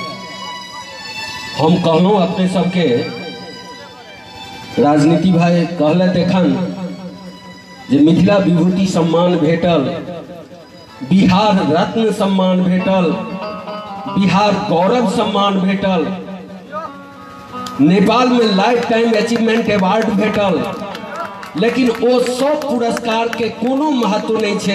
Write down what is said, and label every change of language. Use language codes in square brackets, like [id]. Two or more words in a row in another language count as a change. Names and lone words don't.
[mai] हम कहलूँ अपने सबके राजनीति भाई कहले देखन जे मिथिला विभूति सम्मान भेटल, बिहार रत्न सम्मान भेटल, बिहार गौरव सम्मान भेटल, नेपाल में [en] life time achievement award [mai] भेटल, लेकिन वो सब पुरस्कार के कोनो महत्व नहीं छे।